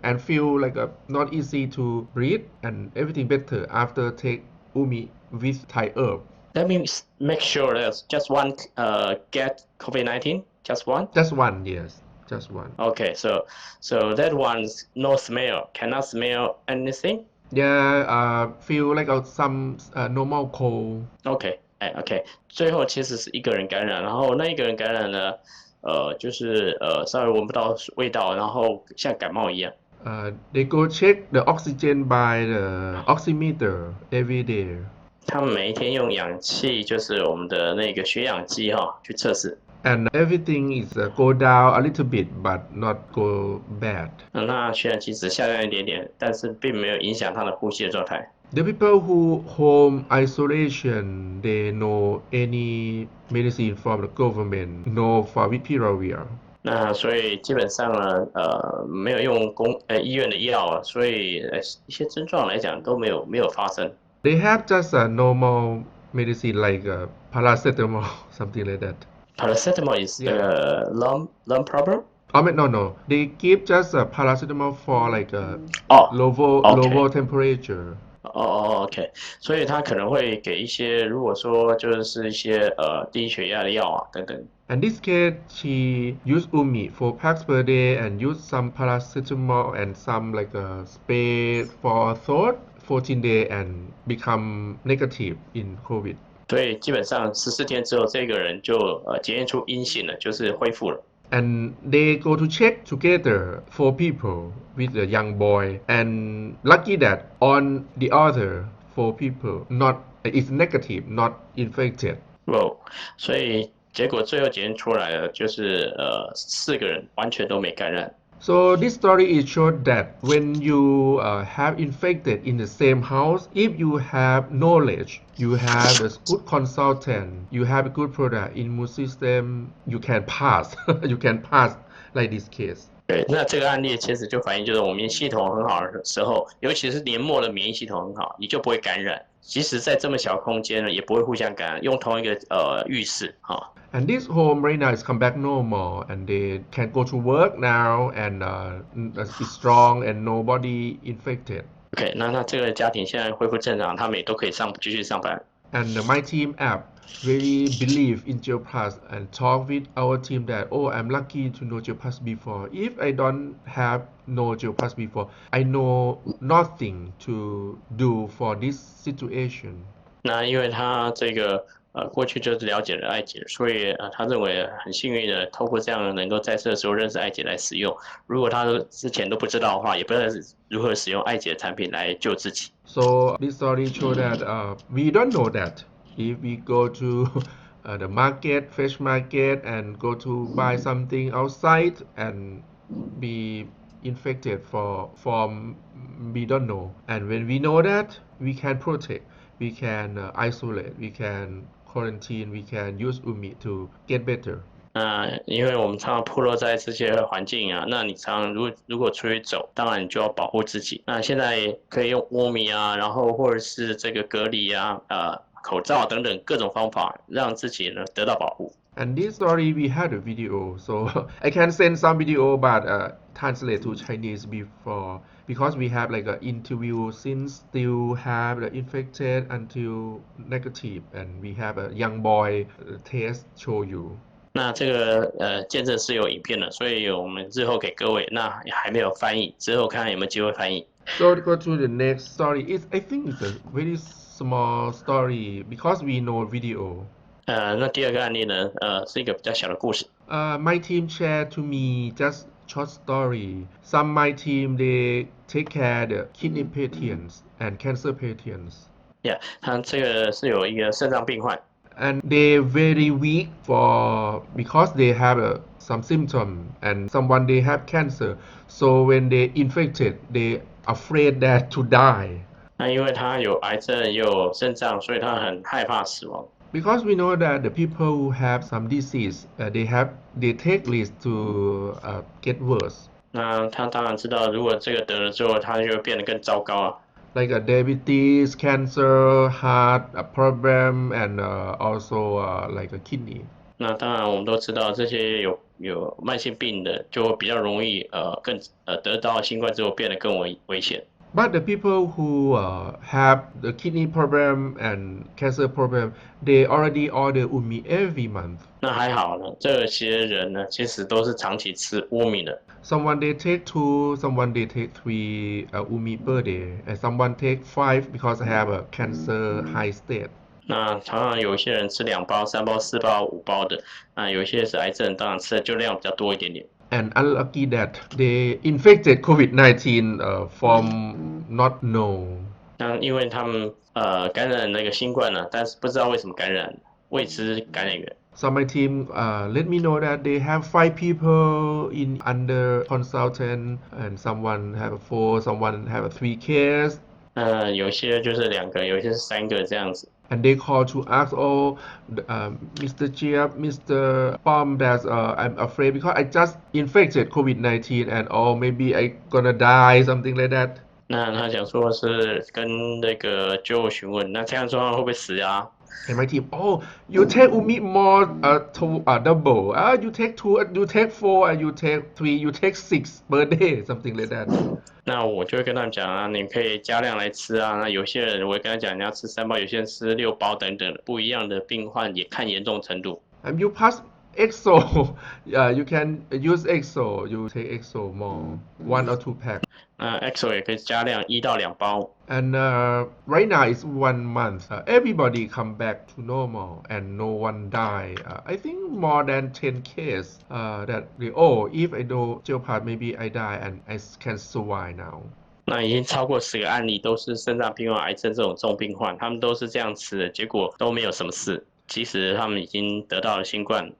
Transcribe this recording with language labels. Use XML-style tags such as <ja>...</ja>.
<en>And feel like not easy to breathe and everything better after take UMI with Thai herb. Let me make sure that just one get COVID-19. Just one. Just one, yes. Just one. Okay, so that one's no smell, cannot smell anything. Yeah, feel like some normal cold.</en> <zh>OK， 最后其实是一个人感染，然后那一个人感染呢，就是稍微闻不到味道，然后像感冒一样。</zh> <en>They go check the oxygen by the oximeter every day.</en> <zh>他们每一天用氧气，就是我们的那个血氧机去测试。</zh> <en>And everything is go down a little bit, but not go bad.</en> <zh>那血氧机只下降一点点，但是并没有影响他的呼吸的状态。</zh> <en>The people who home isolation, they know any medicine from the government, no favipiravir.</en> <zh>那所以基本上呢，没有用医院的药，所以一些症状来讲都没有发生。</zh> <en>They have just a normal medicine like paracetamol, something like that. Paracetamol is the lung problem? No. They give just a paracetamol for like lower temperature.</en> <zh>OK， 所以他可能会给一些，如果说就是一些低血压的药啊等等。</zh> <en>In this case, she used UMI 4 packs per day and used some paracetamol and some like a spray for thought 14 days and become negative in COVID.</en> <zh>所以基本上14天之后，这个人就检验出阴性了，就是恢复了。</zh> <en>And they go to check together 4 people with a young boy, and lucky that on the other 4 people is negative, not infected.</en> <zh>所以结果最后检验出来了，就是4个人完全都没感染。</zh> <en>So this story is showed that when you have infected in the same house, if you have knowledge, you have a good consultant, you have a good product, immune system, you can pass, you can pass like this case.</en> <zh>对，那这个案例其实就反映就是我们系统很好的时候，尤其是年末的免疫系统很好，你就不会感染。即使在这么小空间呢，也不会互相感染，用同一个浴室哈。</zh> <en>And this home right now is come back normal, and they can go to work now, and is strong, and nobody infected.</en> <zh>OK，那这个家庭现在恢复正常，他们也都可以继续上班。</zh> <en>And my team app really believe in GeoPlus and talk with our team that, oh, I'm lucky to know GeoPlus before. If I don't have know GeoPlus before, I know nothing to do for this situation.</en> <zh>那因为他这个过去就是了解了艾姐，所以他认为很幸运的透过这样能够在这个时候认识艾姐来使用。如果他之前都不知道的话，也不知道如何使用艾姐的产品来救自己。</zh> <en>So this story show that we don't know that if we go to the market, fresh market, and go to buy something outside and be infected from we don't know. And when we know that, we can protect, we can isolate, we can quarantine, we can use UMI to get better.</en> <zh>因为我们常常暴露在这些环境啊，那你常常如果出去走，当然你就要保护自己。那现在可以用窝米啊，然后或者是这个隔离啊，口罩等等各种方法，让自己呢得到保护。</zh> <en>And this story we had a video, so I can send some video, but translate to Chinese before because we have like an interview since still have the infected until negative, and we have a young boy test show you.</en> <zh>那这个见证是有影片的，所以我们日后给各位，那还没有翻译，之后看看有没有机会翻译。</zh> <en>So go to the next story. I think it's a very small story because we know video.</en> <zh>那第二个案例呢，是一个比较小的故事。</zh> <en>My team shared to me just short story. Some my team they take care the kidney patients and cancer patients.</en> <zh>Yeah， 他这个是有一个肾脏病患。</zh> <en>And they very weak because they have some symptom and someone they have cancer. So when they infected, they afraid that to die.</en> <zh>那因为他有癌症，有肾脏，所以他很害怕死亡。</zh> <en>Because we know that the people who have some disease, they take risk to get worse.</en> <zh>那他当然知道，如果这个得了之后，他就会变得更糟糕啊。</zh> <en>Like diabetes, cancer, heart problem, and also like a kidney.</en> <zh>那当然，我们都知道这些有慢性病的，就会比较容易得到新冠之后变得更危险。</zh> <en>But the people who have the kidney problem and cancer problem, they already order UMI every month.</en> <zh>那还好呢，这些人呢，其实都是长期吃乌米的。</zh> <en>Someone they take 2, someone they take 3 UMI per day, and someone take 5 because they have a cancer high state.</en> <zh>那常常有一些人吃2包、3包、4包、5包的，那有一些是癌症，当然吃的就量比较多一点点。</zh> <en>And unlucky that they infected COVID-19 from not know.</en> <zh>那因为他们感染那个新冠了，但是不知道为什么感染，未知感染源。</zh> <en>So my team let me know that they have 5 people in under consultant, and someone have 4, someone have 3 cases.</en> <zh>有些就是2个，有些是3个这样子。</zh> <en>And they call to ask, oh, Mr. Chiap, Mr. Pom, that I'm afraid because I just infected COVID-19 and oh, maybe I gonna die, something like that.</en> <zh>那他讲说是跟那个就询问，那这样状况会不会死啊？</zh> <en>And my team, oh, you take UMI more double. You take 2, you take 4, and you take 3, you take 6 per day, something like that.</en> <zh>那我就会跟他们讲啊，你可以加量来吃啊。那有些人我会跟他讲，你要吃3包，有些人吃6包等等，不一样的病患也看严重程度。</zh> <en>And you pass EXO, you can use EXO. You take EXO more, 1 or 2 pack.</en> <zh>EXO 也可以加量1到2包。</zh> <en>And right now it's 1 month. Everybody come back to normal and no one die. I think more than 10 cases that if I do GeoPlus, maybe I die and I can survive now.</en> <zh>那已经超过10个案例，都是肾脏病患、癌症这种重病患，他们都是这样吃的，结果都没有什么事。即使他们已经得到了新冠。</zh>